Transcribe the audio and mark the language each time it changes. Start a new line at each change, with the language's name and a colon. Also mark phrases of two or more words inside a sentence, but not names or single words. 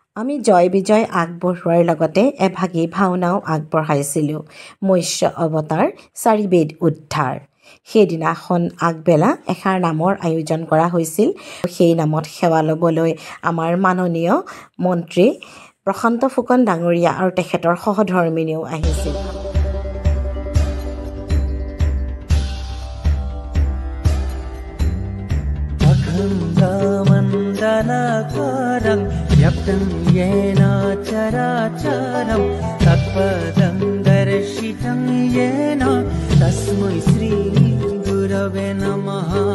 Assamese: আমি জয় বিজয় আগবঢ়োৱাৰ লগতে এভাগী ভাওনাও আগবঢ়াইছিলোঁ। মৎস্য অৱতাৰ, চাৰিবেদ উদ্ধাৰ। সেইদিনাখন আগবেলা এষাৰ নামৰ আয়োজন কৰা হৈছিল। সেই নামত সেৱা ল'বলৈ আমাৰ মাননীয় মন্ত্ৰী প্ৰশান্ত ফুকন ডাঙৰীয়া আৰু তেখেতৰ সহধৰ্মিনীও আহিছিল।
Sanskrit: मण्डलाकारं व्याप्तं येन चराचरं तत्पदं दर्शितं येन तस्मै श्री गुरवे नमः।